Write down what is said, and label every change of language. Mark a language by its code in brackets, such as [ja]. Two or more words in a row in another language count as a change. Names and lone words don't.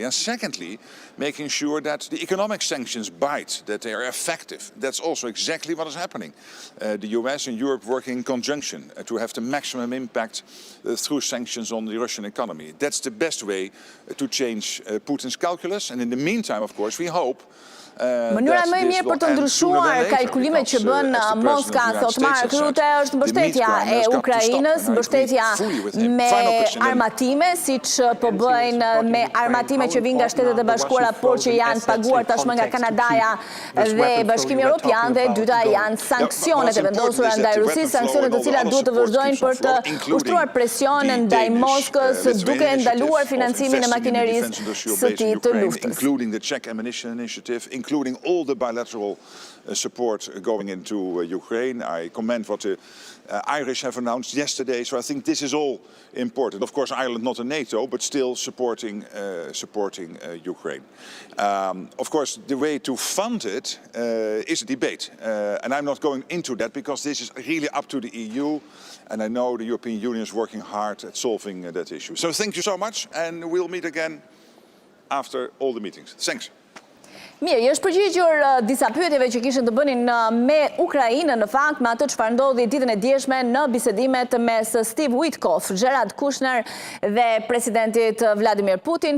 [en] And secondly, making sure that the economic sanctions bite, that they are effective. That's also exactly what is happening. The US and Europe working in conjunction to have the maximum impact through sanctions on the Russian economy. That's the best way to change Putin's calculus. And in the meantime, of course, we hope [sq] Mënyra më e mirë për të ndryshuar kalkulimet që bën Moska, thot Mark Rutte, është mbështetja e Ukrainës, mbështetja me armatime, siç po bëjnë me armatime që vijnë nga Shtetet e Bashkuara, por që janë paguar tashmë nga Kanadaja dhe Bashkimi Evropian, dhe e dyta janë sanksionet e vendosura ndaj Rusisë, sanksionet të cilat duhet të vazhdojnë për të ushtruar presion ndaj Moskës, duke ndaluar financimin e makinerisë së tij të luftës. [en] Including all the bilateral support going into Ukraine. I commend what the Irish have announced yesterday, so I think this is all important. Of course, Ireland not in NATO, but still supporting Ukraine. Of course, the way to fund it is a debate, and I'm not going into that because this is really up to the EU, and I know the European Union is working hard at solving that issue. So thank you so much, and we'll meet again after all the meetings. Thanks. [sq] Mirë, është përgjigjur disa pyetjeve që kishin të bënin me Ukrainën, në fakt me atë çfarë ndodhi ditën e djeshme në bisedimet mes Steve Witkoff, Jared Kushner dhe presidentit Vladimir Putin.